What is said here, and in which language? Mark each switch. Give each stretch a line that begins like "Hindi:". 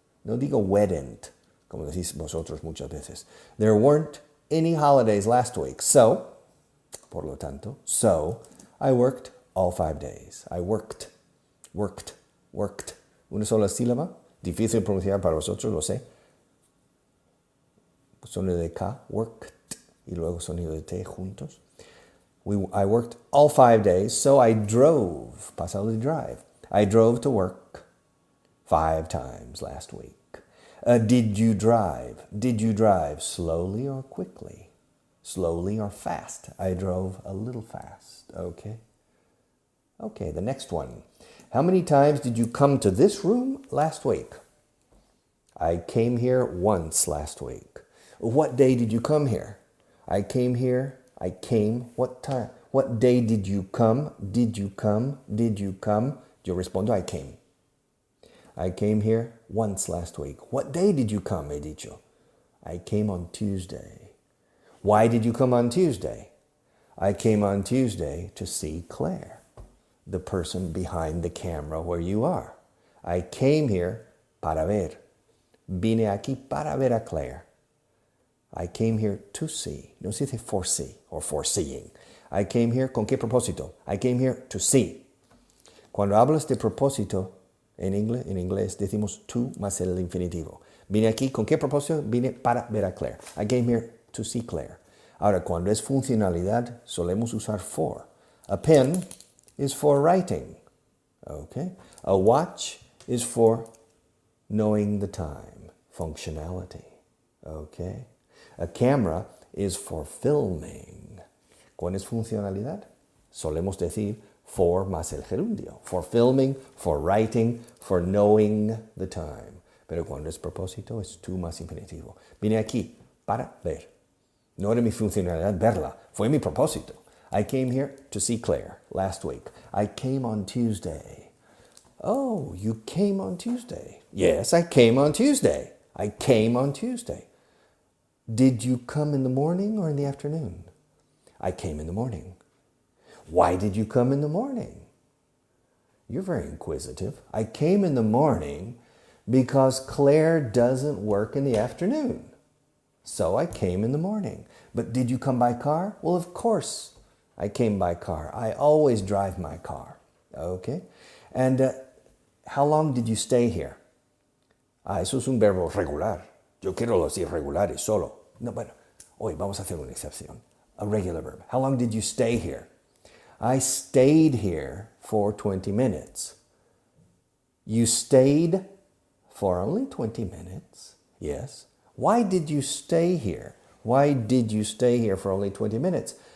Spanish: No digo weren't, como decís vosotros muchas veces.
English: There weren't any holidays last week. So,
Spanish: por lo tanto,
English: I worked all 5 days. I worked.
Spanish: Una sola sílaba, difícil de pronunciar para vosotros, lo sé. Sonido de K, worked, y luego sonido de T juntos.
English: I worked all 5 days, so I drove,
Spanish: pasado de
English: drive. I drove to work 5 times last week. Did you drive? Did you drive slowly or quickly? Slowly or fast? I drove a little fast, okay? Okay, the next one. How many times did you come to this room last week? I came here once last week. What day did you come here? I came, what time? What day did you come? Did you come?
Spanish: Yo respondo,
English: I came. I came here once last week. What day did you come,
Spanish: he dicho?
English: I came on Tuesday. Why did you come on Tuesday? I came on Tuesday to see Claire, the person behind the camera where you are. I came here
Spanish: para ver. Vine aquí para ver a Claire. I came here to see. No se dice foresee or foreseeing. I came here con qué propósito? I came here to see. Cuando hablas de propósito, en inglés decimos to más el infinitivo. Vine aquí con qué propósito? Vine para ver a Claire.
English: I came here to see Claire.
Spanish: Ahora, cuando es funcionalidad, solemos usar for.
English: A pen is for writing. Okay? A watch is for knowing the time. Functionality. Okay? A camera is for filming.
Spanish: ¿Cuál es funcionalidad? Solemos decir for más el gerundio.
English: For filming, for writing, for knowing the time.
Spanish: Pero cuando es propósito es to más infinitivo. Vine aquí para ver. No era mi funcionalidad verla. Fue mi propósito.
English: I came here to see Claire last week. I came on Tuesday. Oh, you came on Tuesday. Yes, I came on Tuesday. I came on Tuesday. Did you come in the morning or in the afternoon? I came in the morning. Why did you come in the morning? You're very inquisitive. I came in the morning because Claire doesn't work in the afternoon. So I came in the morning. But did you come by car? Well, of course I came by car. I always drive my car. Okay? And how long did you stay here?
Spanish: Eso es un verbo regular. Yo quiero los irregulares solo. No, bueno, hoy vamos a hacer una excepción.
English: A regular verb. How long did you stay here? I stayed here for 20 minutes. You stayed for only 20 minutes? Yes. Why did you stay here? Why did you stay here for only 20 minutes?